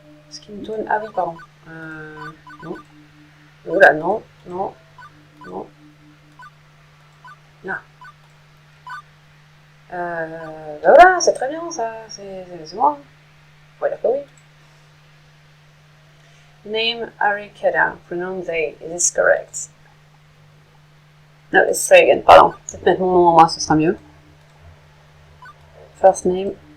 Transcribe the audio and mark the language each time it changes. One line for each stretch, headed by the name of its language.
English: Skin tone,
French: ah oui, pardon. Non. Oula, non. Là. Bah voilà, c'est très bien ça. C'est moi. On va dire que oui.
English: Name Harry Keda, pronoun they, is this correct? No, it's Reagan,
French: pardon. Peut-être mettre mon nom en moi, ce sera mieux.
English: First name,